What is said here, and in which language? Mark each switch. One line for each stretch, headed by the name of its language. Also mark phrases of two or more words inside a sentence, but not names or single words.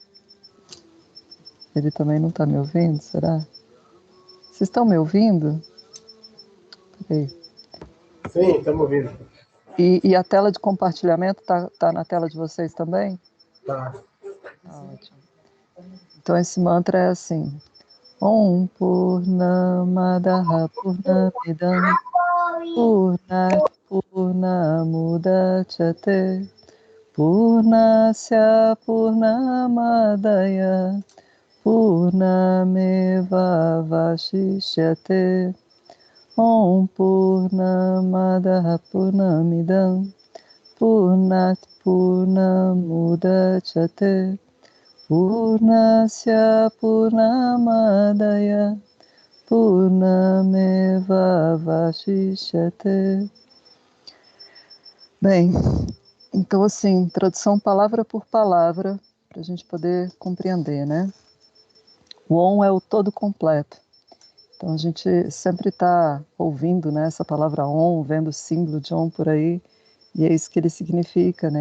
Portuguese: Ele também não está me ouvindo, será? Vocês estão me ouvindo? Peraí. Sim, estamos ouvindo. E a tela de compartilhamento tá na tela de vocês também? Tá. Tá ótimo. Então esse mantra é assim:
Sanskrit: ॐ पूर्णमदः पूर्णमिदं पूर्णात् पूर्णमुदच्यते पूर्णस्य पूर्णमादाय पूर्णमेवावशिष्यते ॐ पूर्णमदः पूर्णमिदं पूर्णात् पूर्णमुदच्यते पूर्णस्य पूर्णमादाय पूर्णमेवावशिष्यते.
Portuguese: Bem, então assim, tradução palavra por palavra, para a gente poder compreender, né? O Om é o todo completo. Então a gente sempre está ouvindo, né, essa palavra Om, vendo o símbolo de Om por aí, e é isso que ele significa, né?